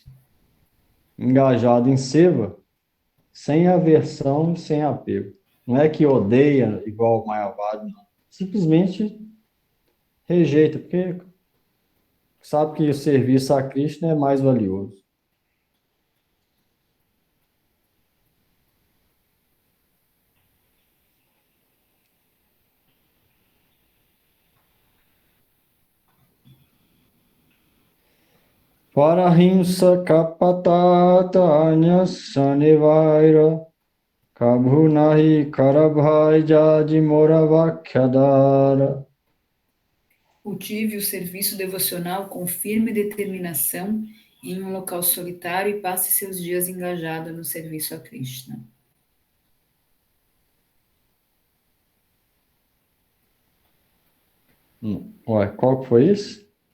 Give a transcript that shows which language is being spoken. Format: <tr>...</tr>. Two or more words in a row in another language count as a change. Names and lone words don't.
<pt>Engajado em seva, sem aversão e sem apego. Não é que odeia igual o Mayavada, não. Simplesmente rejeita, porque sabe que o serviço a Krishna é mais valioso. Parahimsa kapatata anyasanevaira kabhunahi karabhai jadi moravakhyadara. Cultive o serviço devocional com firme determinação em um local solitário e passe seus dias engajado no serviço a Krishna. Ué, qual que foi isso?</pt>